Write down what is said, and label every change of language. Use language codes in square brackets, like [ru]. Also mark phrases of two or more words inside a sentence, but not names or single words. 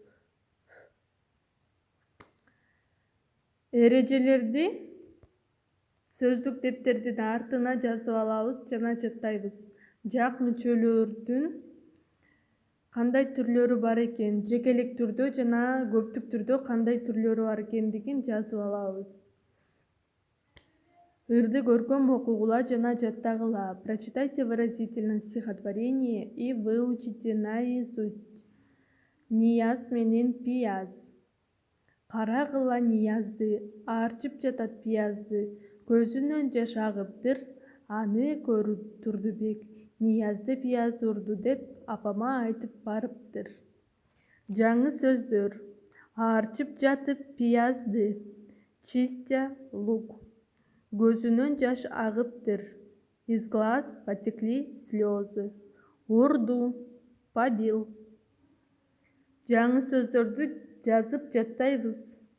[ky] Эрежелерди сөздүк дептердин артына жазып алабыз жана жаттайбыз. Жак мүчөлөрдүн кандай түрлөрү бар экен, жекелик түрдө жана көптүк түрдө кандай түрлөрү бар экендигин жазып алабыз. Ырды көркөм окугула жана жаттагыла. [ru] Прочитайте выразительное стихотворение и выучите наизусть. [ky] Нияз менен пияз. Карагыла Ниязды, арчып жатат пиязды. Көзүнөн жаш агыптыр, аны көрүп Турдубек. Ниязды пияз урду деп апама айтып барыптыр. Жаңы сөздөр. Арчып жатып пиязды. [ru] Чистя лук. [ky] Көзүнөн жаш агыптыр. [ru] Из глаз потекли слезы. Урду, побил. [ky] Жаңы сөздөрдү жазып жаттайбыз.